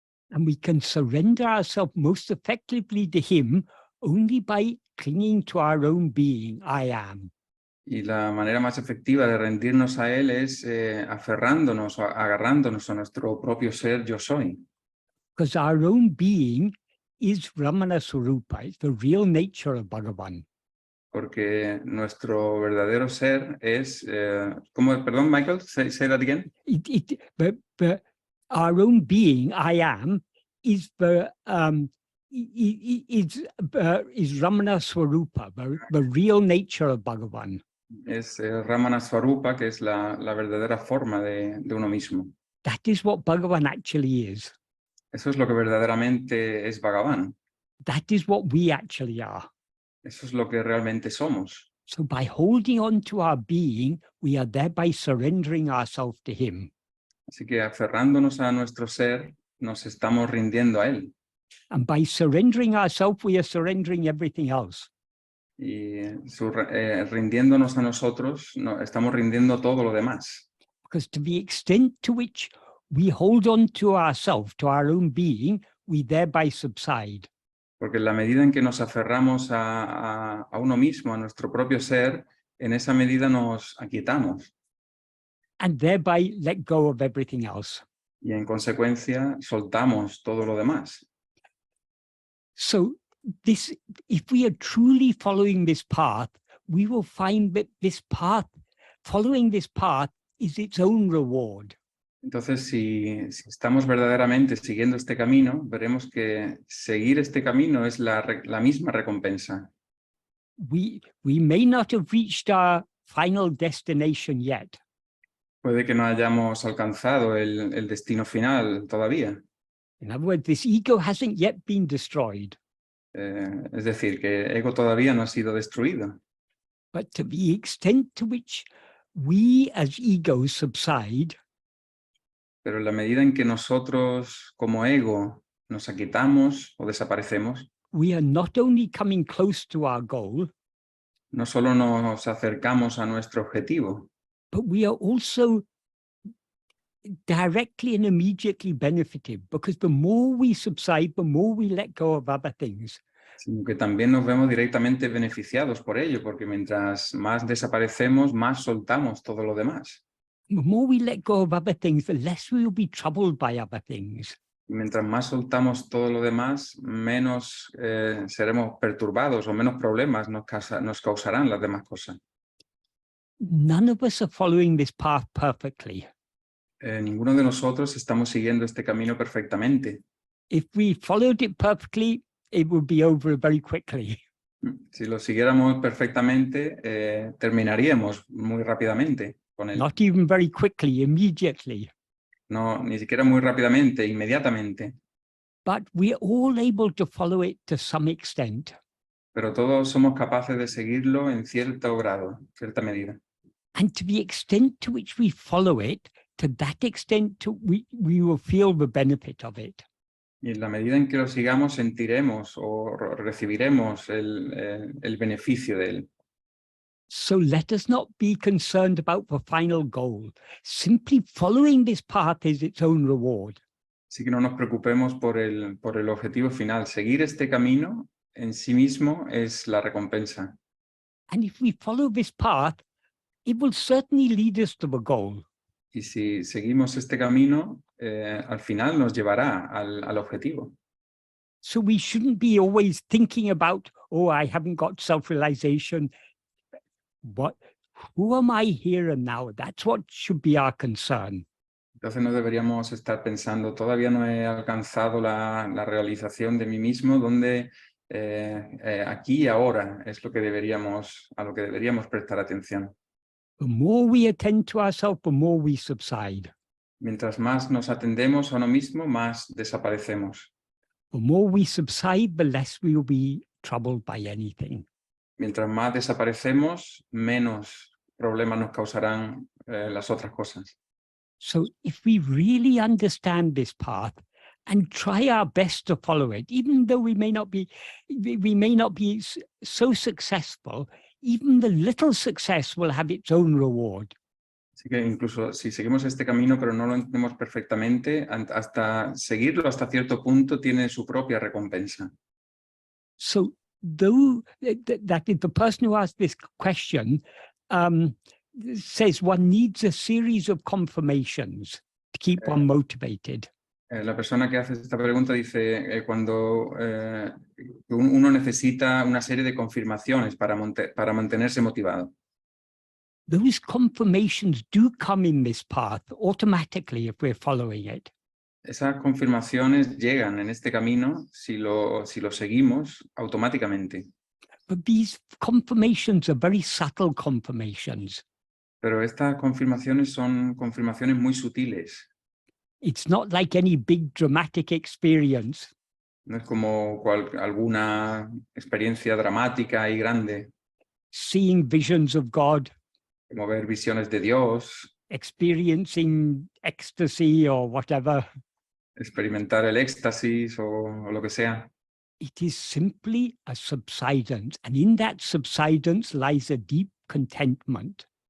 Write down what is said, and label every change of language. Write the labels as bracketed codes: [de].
[en] And we can surrender ourselves most effectively to him only by clinging to our own being, I am. [es] Y la manera más efectiva de rendirnos a él es aferrándonos, agarrándonos a nuestro propio ser yo soy. [en] Because our own being is Ramana Swarupa, it's the real nature of Bhagavan. [es] Porque nuestro verdadero ser es, ¿cómo? Perdón, [en] Michael, say that again. But our own being, I am, is is Ramana Swarupa, the real nature of Bhagavan. [es] Es Ramana Swarupa, que es la verdadera forma de uno mismo. [en] That is what Bhagavan actually is. [es] Eso es lo que verdaderamente es Bhagavan. [en] That is what we actually are. [es] Eso es lo que realmente somos. [en] So by holding on to our being, we are thereby surrendering ourselves to him. [es] Así que aferrándonos a nuestro ser, nos estamos rindiendo a él. [en] And by surrendering ourselves, we are surrendering everything else. [es] Y rindiéndonos a nosotros, estamos rindiendo todo lo demás. [en] Because to the extent to which we hold on to ourselves, to our own being, we thereby subside. [es] Porque en la medida en que nos aferramos a uno mismo, a nuestro propio ser, en esa medida nos aquietamos. [en] And thereby let go of everything else. [es] Y en consecuencia soltamos todo lo demás. [en] So this, if we are truly following this path, we will find that this path, following this path, is its own reward. [es] Entonces, si estamos verdaderamente siguiendo este camino, veremos que seguir este camino es la misma recompensa. [en] We may not have reached our final destination yet. [es] Puede que no hayamos alcanzado el destino final todavía. [en] In other words, this ego hasn't yet been destroyed. [es] Es decir, que ego todavía no ha sido destruido. [en] But to the extent to which we as egos subside, [es] Pero en la medida en que nosotros como ego nos aquietamos o desaparecemos, [en] we are not only coming close to our goal, [es] no solo nos acercamos a nuestro objetivo, [en] but we are also directly and immediately benefited, because the more we subside, the more we let go of other things. [es] sino que también nos vemos directamente beneficiados por ello, porque mientras más desaparecemos, más soltamos todo lo demás. [en] The more we let go of other things, the less we will be troubled by other things. [es] Y mientras más soltamos todo lo demás, menos seremos perturbados o menos problemas nos causarán las demás cosas. [en] None of us are following this path perfectly. [es] Ninguno de nosotros estamos siguiendo este camino perfectamente. [en] If we followed it perfectly, it would be over very quickly. [es] Si lo siguiéramos perfectamente, terminaríamos muy rápidamente con él. [en] Not even very quickly, immediately. [es] No, ni siquiera muy rápidamente, inmediatamente. [en] But we're all able to follow it to some extent. [es] Pero todos somos capaces de seguirlo en cierto grado, cierta medida. [en] And to the extent to which we follow it, to that extent we will feel the benefit of it. [es] Y en la medida en que lo sigamos, sentiremos o recibiremos el beneficio de él. [en] So let us not be concerned about the final goal. Simply following this path is its own reward. [es] Así que no nos preocupemos por el objetivo final. Seguir este camino en sí mismo es la recompensa. [en] And if we follow this path, it will certainly lead us to the goal. [es] Y si seguimos este camino, al final nos llevará al objetivo. [en] So we shouldn't be always thinking about, oh, I haven't got self-realization. Who am I here and now? That's what should be our concern. [es] Entonces no deberíamos estar pensando, todavía no he alcanzado la realización de mí mismo, donde aquí y ahora es a lo que deberíamos prestar atención. [en] The more we attend to ourselves, the more we subside. [es] Mientras más nos atendemos a uno mismo, más desaparecemos. [en] The more we subside, the less we will be troubled by anything. [es] Mientras más desaparecemos, menos problemas nos causarán las otras cosas. [en] So if we really understand this path and try our best to follow it, even though we may not be so successful, even the little success will have its own reward. [es] Así que incluso si seguimos este camino pero no lo entendemos perfectamente, hasta seguirlo hasta cierto punto tiene su propia recompensa. [en] So though that is the person who asked this question says one needs a series of confirmations to keep one motivated. [es] La persona que hace esta pregunta dice cuando uno necesita una serie de confirmaciones para mantenerse motivado. [en] Those confirmations do come in this path automatically if we're following it. [es] Esas confirmaciones llegan en este camino si lo seguimos automáticamente. [en] But these confirmations are very subtle confirmations. [es] Pero estas confirmaciones son confirmaciones muy sutiles. [en] It's not like any big dramatic experience. [es] No es como alguna experiencia dramática y grande, [en] Seeing visions of God, [es] como ver visiones de Dios, [en] experiencing ecstasy or whatever. [es] experimentar el éxtasis o lo que sea. [en] It is simply a subsidence, and in that subsidence lies a deep contentment.